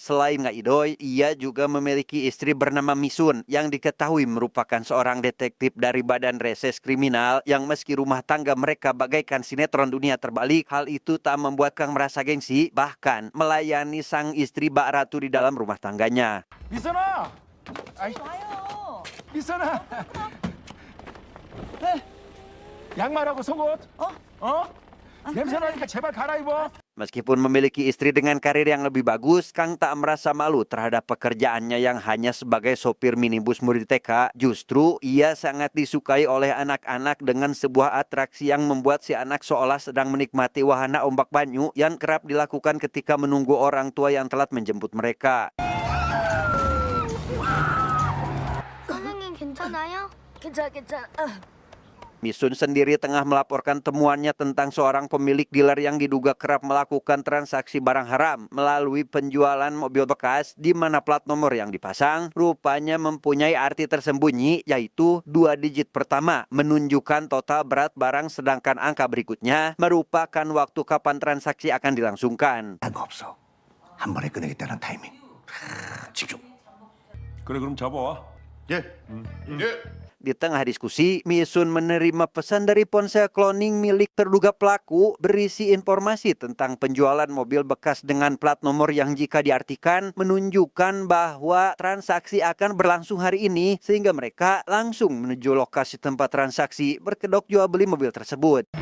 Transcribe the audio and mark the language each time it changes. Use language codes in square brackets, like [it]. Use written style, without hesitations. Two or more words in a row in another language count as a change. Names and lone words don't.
[id] Selain ngaidoy, ia juga memiliki istri bernama Misun yang diketahui merupakan seorang detektif dari Badan Reses Kriminal yang meski rumah tangga mereka bagaikan sinetron dunia terbalik, hal itu tak membuat Kang merasa gengsi, bahkan melayani sang istri Mbak Ratu di dalam rumah tangganya. [ko] 미선아! 아이, 와요. 미선아! 양말하고 속옷? 냄새 나니까 제발 갈아입어. [id] Meskipun memiliki istri dengan karir yang lebih bagus, Kang tak merasa malu terhadap pekerjaannya yang hanya sebagai sopir minibus murid TK. Justru ia sangat disukai oleh anak-anak dengan sebuah atraksi yang membuat si anak seolah sedang menikmati wahana ombak banyu yang kerap dilakukan ketika menunggu orang tua yang telat menjemput mereka. [ko] 선생님 괜찮아요? 괜찮아. [id] Misun sendiri tengah melaporkan temuannya tentang seorang pemilik dealer yang diduga kerap melakukan transaksi barang haram melalui penjualan mobil bekas di mana plat nomor yang dipasang rupanya mempunyai arti tersembunyi, yaitu 2 digit pertama menunjukkan total berat barang sedangkan angka berikutnya merupakan waktu kapan transaksi akan dilangsungkan. [ko] 딴 거 없어. 한 번에 끝내겠다는 타이밍. 집중. 그래, 그럼 잡아와. 예. 예. [id] Di tengah diskusi, Misun menerima pesan dari ponsel cloning milik terduga pelaku berisi informasi tentang penjualan mobil bekas dengan plat nomor yang jika diartikan menunjukkan bahwa transaksi akan berlangsung hari ini sehingga mereka langsung menuju lokasi tempat transaksi berkedok jual beli mobil tersebut.